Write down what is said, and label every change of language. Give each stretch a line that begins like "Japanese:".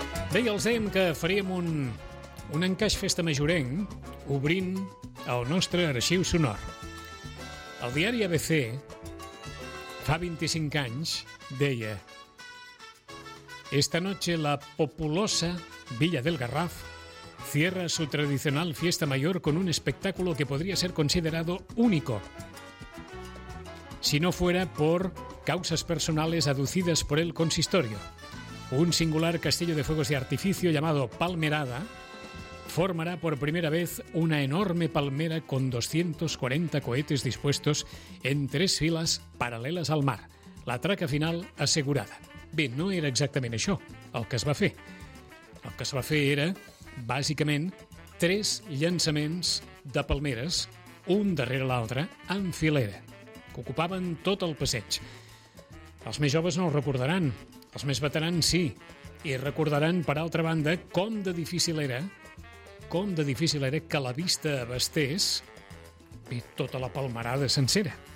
Catalan: Bé, ja els dèiem que faríem un encaix festa majorenc obrint el nostre arxiu sonor. El diari ABC fa 25 anys deia:
Spanish: esta noche la populosa Villa del Garraf cierra su tradicional fiesta mayor con un espectáculo que podría ser considerado único, si no fuera por causas personales aducidas por el consistorio. Un singular castillo de fuegos de artificio llamado Palmerada formará por primera vez una enorme palmera con 240 cohetes dispuestos en tres filas paralelas al mar.
Catalan: La traca final assegurada. Bé, no era exactament això el que es va fer. El que es va fer era, bàsicament, tres llançaments de palmeres, un darrere l'altre, en filera, que ocupaven tot el passeig. Els més joves no el recordaran, els més veterans sí, i recordaran, per altra banda, com de difícil era que la vista abastés i tota la palmerada sencera.